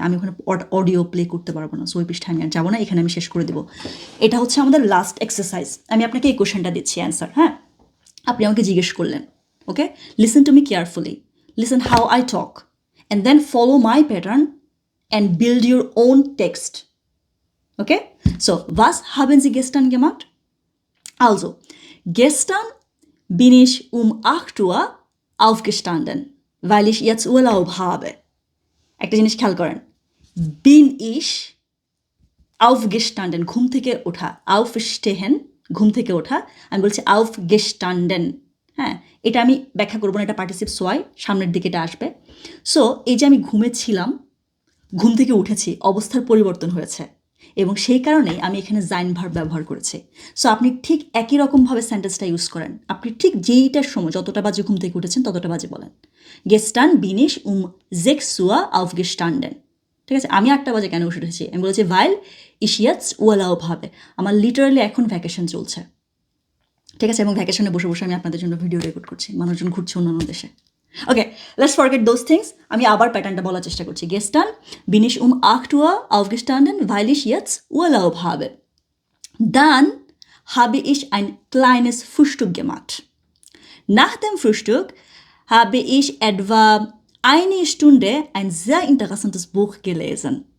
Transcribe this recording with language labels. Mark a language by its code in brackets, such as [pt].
[bn] আমি ওখানে audio play করতে পারবো না, সো ওই পৃষ্ঠায় আমি আর যাবো না, এখানে আমি শেষ করে দেবো। এটা হচ্ছে আমাদের লাস্ট এক্সারসাইজ। আমি আপনাকে এই কোশ্চেনটা দিচ্ছি অ্যান্সার। হ্যাঁ, আপনি আমাকে জিজ্ঞেস করলেন, [en] Okay, listen to me carefully, listen how I talk and then follow my pattern and build your own text. Okay, so [de] was haben Sie gestern gemacht? Also, gestern bin ich um 8 Uhr aufgestanden, weil ich jetzt Urlaub habe. [bn] একটা জিনিস খেয়াল করেন, বিন ইশ aufgestanden, ঘুম থেকে ওঠা, aufstehen ঘুম থেকে ওঠা, আমি বলছি aufgestanden। হ্যাঁ, এটা আমি ব্যাখ্যা করবো না, এটা পার্টিসিপ সোয়াই, সামনের দিকে এটা আসবে। সো এই যে আমি ঘুমেছিলাম, ঘুম থেকে উঠেছি, অবস্থার পরিবর্তন হয়েছে, এবং সেই কারণেই আমি এখানে জাইন ভার্ব ব্যবহার করেছি। সো আপনি ঠিক একই রকমভাবে সেন্টেন্সটা ইউজ করেন। আপনি ঠিক যেইটার সময়, যতটা বাজে ঘুম থেকে উঠেছেন ততটা বাজে বলেন, [de] gestern bin ich um 6 Uhr aufgestanden, [bn] ঠিক আছে, আমি 8টা বাজে কেন উঠেছি? আমি বলেছি [de] ভাইল ইশিয়াতস উরলাub habe, [bn] আমার লিটারালি এখন ভ্যাকেশন চলছে। ঠিক আছে, এবং ভ্যাকেশনে বসে বসে আমি আপনাদের জন্য ভিডিও রেকর্ড করছি, মানুষজন ঘুরছে অন্যান্য দেশে। [en] Okay, let's forget those things. [bn] আমি আবার প্যাটার্নটা বলার চেষ্টা করছি। [de] গেস্টান bin ich um 8 Uhr aufgestanden, weil ich jetzt Urlaub habe. Dann habe ich ein kleines Frühstück gemacht. Nach dem Frühstück habe ich etwa eine Stunde ein sehr interessantes Buch gelesen.